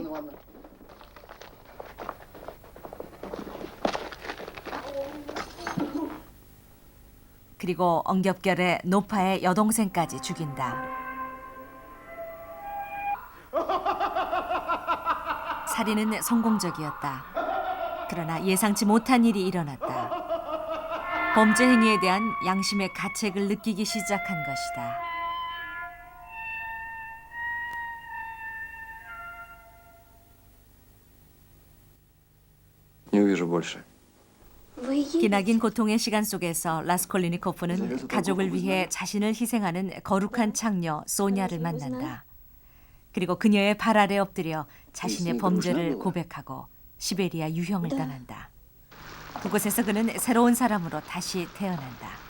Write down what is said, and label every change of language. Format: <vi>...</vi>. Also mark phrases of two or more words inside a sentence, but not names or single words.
<ko>그리고 엉겹결에 노파의 여동생까지 죽인다. 살인은 성공적이었다. 그러나 예상치 못한 일이 일어났다. 범죄 행위에 대한 양심의 가책을 느끼기 시작한 것이다.</ko> <ru>Не увижу больше.</ru> <ko>기나긴 고통의 시간 속에서 라스콜리니코프는 가족을 위해 자신을 희생하는 거룩한 창녀 소냐를 만난다. 그리고 그녀의 발 아래 엎드려 자신의 범죄를 고백하고 시베리아 유형을 떠난다. 그곳에서 그는 새로운 사람으로 다시 태어난다.</ko>